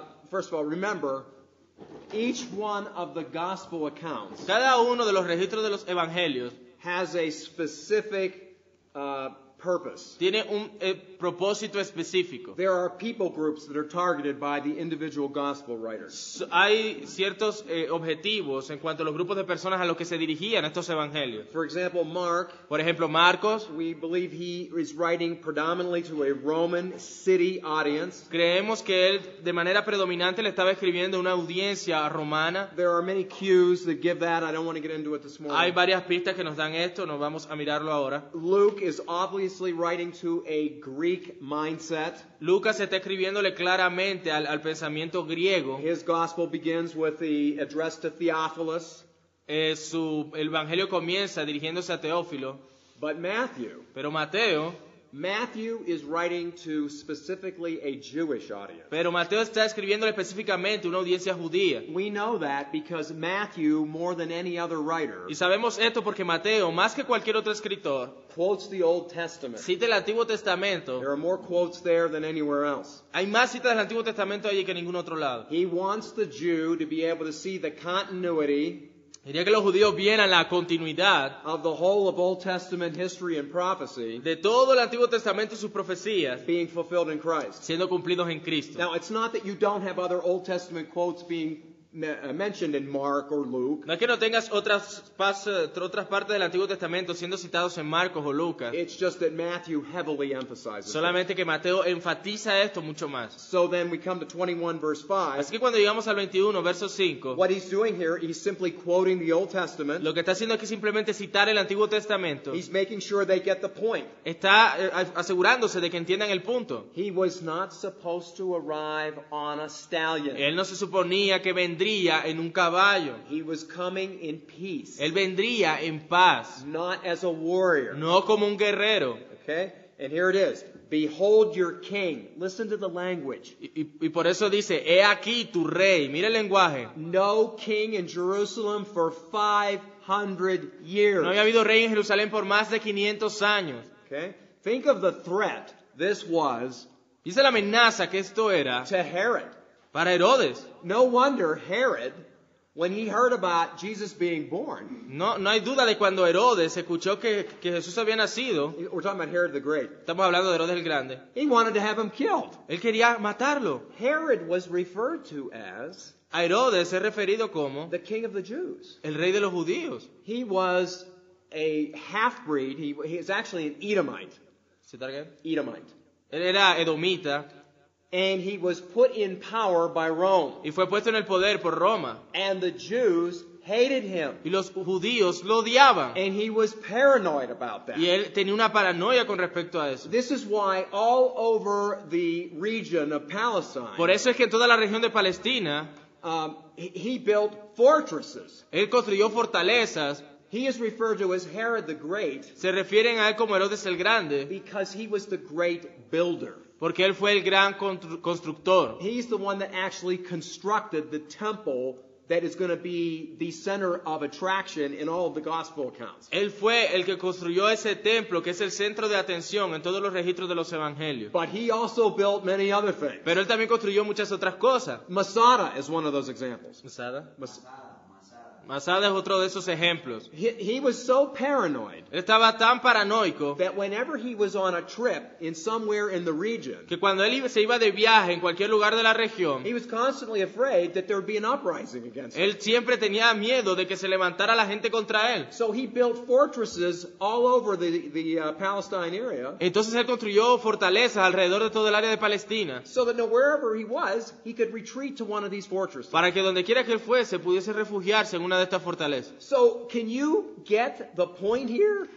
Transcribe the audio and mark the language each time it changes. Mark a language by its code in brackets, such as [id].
[en] first of all, remember, each one of the gospel accounts [es] cada uno de los registros de los evangelios [en] has a specific purpose. [es] tiene un propósito específico. [en] There are people groups that are targeted by the individual gospel writers. [es] Hay ciertos objetivos en cuanto a los grupos de personas a los que se dirigían estos evangelios. [en] For example, Mark, [es] Por ejemplo, Marcos, [en] we believe he is writing predominantly to a Roman city audience. [es] creemos que él de manera predominante le estaba escribiendo a una audiencia romana. [en] There are many cues that give that. I don't want to get into it this [es] Hay [en] morning. [es] varias pistas que nos dan esto, nos vamos a mirarlo ahora. [en] Luke is obviously writing to a Greek mindset. [es] Lucas está escribiéndole claramente al pensamiento griego. [en] His gospel begins with the address to Theophilus. [es] El evangelio comienza dirigiéndose a Teófilo, [en] But [es] pero Mateo [en] is writing to specifically a Jewish audience. [es] está escribiéndole específicamente a una audiencia judía. [en] We know that because Matthew, more than any other writer, [es] Y sabemos esto porque Mateo, más que cualquier otro escritor, [en] quotes the Old Testament. [es] cita el Antiguo Testamento. [en] There are more quotes there than anywhere else. [es] Hay más citas del Antiguo Testamento allí que en ningún otro lado. [en] He wants the Jew to be able to see the continuity [es] Quería que los judíos vieran la continuidad [en] of the whole of Old Testament history and prophecy [es] de todo el Antiguo Testamento y sus profecías [en] being fulfilled in Christ. [es] siendo cumplidos en Cristo. [en] Now, it's not that you don't have other Old Testament quotes being mentioned in Mark or Luke. [es] No es que no tengas otras partes del Antiguo Testamento siendo citados en Marcos o Lucas, [en] It's just that Matthew heavily emphasizes it. [es] solamente que Mateo enfatiza esto mucho más. [en] So then we come to 21 verse 5. [es] Así que cuando llegamos al 21, verso 5, [en] What he's doing here, he's simply quoting the Old Testament. [es] lo que está haciendo aquí es simplemente citar el Antiguo Testamento. [en] He's making sure they get the point. [es] Está asegurándose de que entiendan el punto. [en] He was not supposed to arrive on a stallion. [es] Él no se suponía que vendría en un caballo. [en] He was coming in peace, [es] Él vendría en paz, [en] not as a warrior. [es] no como un guerrero. [en] Okay? And here it is. Behold your king. Listen to the language. [es] Y por eso dice, he aquí tu rey. Mira el lenguaje. [en] No king in Jerusalem for 500 years. [es] No había habido rey en Jerusalén por más de 500 años. [en] Okay? Think of the threat this was [es] Dice la amenaza que esto era [en] to Herod. [es] para Herodes. [en] No wonder Herod, when he heard about Jesus being born, [es] No hay duda de cuando Herodes escuchó que Jesús había nacido. [en] we're talking about Herod the Great, [es] Estamos hablando de Herodes el Grande. [en] he wanted to have him killed. [es] Él quería matarlo. [en] Herod was referred to as [es] A Herodes es referido como [en] the king of the Jews. [es] el rey de los judíos. [en] He was a half-breed. He is actually an Edomite. Edomite. [es] Él era edomita [en] And he was put in power by Rome. [es] y fue puesto en el poder por Roma. [en] And the Jews hated him. [es] Y los judíos lo odiaban. [en] And he was paranoid about that. [es] Y él tenía una paranoia con respecto a eso. [en] This is why all over the region of Palestine, [es] Por eso es que en toda la región de Palestina, [en] he built fortresses. [es] él construyó fortalezas. [en] He is referred to as Herod the Great [es] Se refieren a él como Herodes el Grande, [en] because he was the great builder. [es] porque él fue el gran constructor. [en] He's the one that actually constructed the temple that is going to be the center of attraction in all of the gospel accounts. [es] Él fue el que construyó ese templo, que es el centro de atención en todos los registros de los evangelios. [en] But he also built many other things. [es] Pero él también construyó muchas otras cosas. [en] Masada is one of those examples. [es] Masada es otro de esos ejemplos. [en] He was so paranoid [es] Él estaba tan paranoico [en] that whenever he was on a trip in somewhere in the region, [es] que cuando él se iba de viaje en cualquier lugar de la región, [en] he was constantly afraid that there would be an uprising against him. [es] él siempre tenía miedo de que se levantara la gente contra él. [en] So he built fortresses all over the Palestine area, [es] Entonces él construyó fortalezas alrededor de todo el área de Palestina, [en] so that wherever he was, he could retreat to one of these fortresses. [es] para que donde quiera que él fuese pudiese refugiarse en una de estas fortalezas. [en] So can you get the point here